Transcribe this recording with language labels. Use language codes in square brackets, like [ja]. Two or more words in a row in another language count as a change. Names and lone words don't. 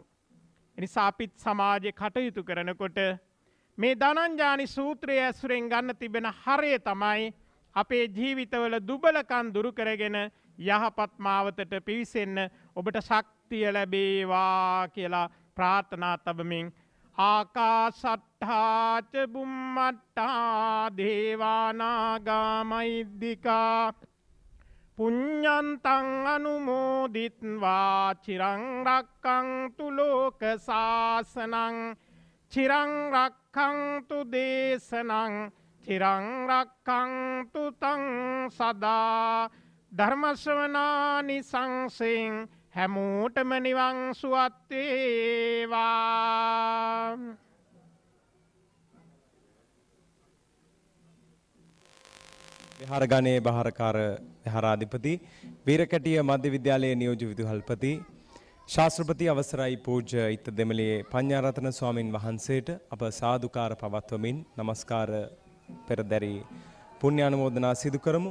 [si] එනිසා අපිත් සමාජයේ කටයුතු කරනකොට මේ ධනංජානි සූත්‍රය ඇසුරෙන් ගන්න තිබෙන හරය තමයි අපේ ජීවිතවල දුබලකම් දුරු කරගෙන යහපත් මාවතට පිවිසෙන්න ඔබට ශක්තිය ලැබේවා කියලා ප්‍රාර්ථනා තබමින් [pi] ආකාසට්ඨා ච බුම්මට්ඨා දේවානාගා මහිද්దికා පුඤ්ඤන්තං අනුමෝදිත්වා චිරං රක්ඛන්තු ලෝක සාසනං චිරං රක්ඛන්තු දේශනං චිරං රක්ඛන්තු තං සදා [si] ධර්ම ශ්‍රවණානි සංසෙන් හැමෝටම නිවන් සුවත් වේවා. විහාරගණයේ බහාරකාර විහාරාධිපති වීරකැටිය මධ්‍ය විද්‍යාලයේ නියෝජ්‍ය විදුහල්පති ශාස්ත්‍රපති අවසරයි පූජ්‍ය ඉත්ත දෙමළේ පඤ්ඤාරතන ස්වාමින් වහන්සේට අප සාදුකාර පවත්වමින් নমස්කාර පෙරදරි පුණ්‍ය අනුමෝදනා සිදු කරමු.